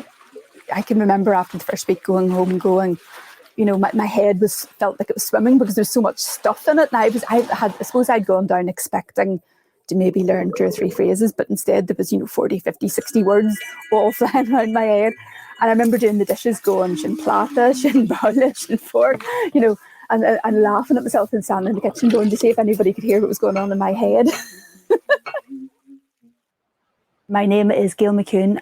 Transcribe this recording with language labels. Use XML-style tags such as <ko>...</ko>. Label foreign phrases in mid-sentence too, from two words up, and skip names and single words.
<en>I can remember after the first week going home and going, you know, my head felt like it was swimming because there's so much stuff in it. And I suppose I'd gone down expecting to maybe learn 2 or 3 phrases, but instead there was, you know, 40, 50, 60 words all flying around my head. And I remember doing the dishes going,</en> <ga>shin plata, shin bowla, shin fork,</ga> <en>you know, and laughing at myself and standing in the kitchen going to see if anybody could hear what was going on in my head. My name is Gail McCune.</en>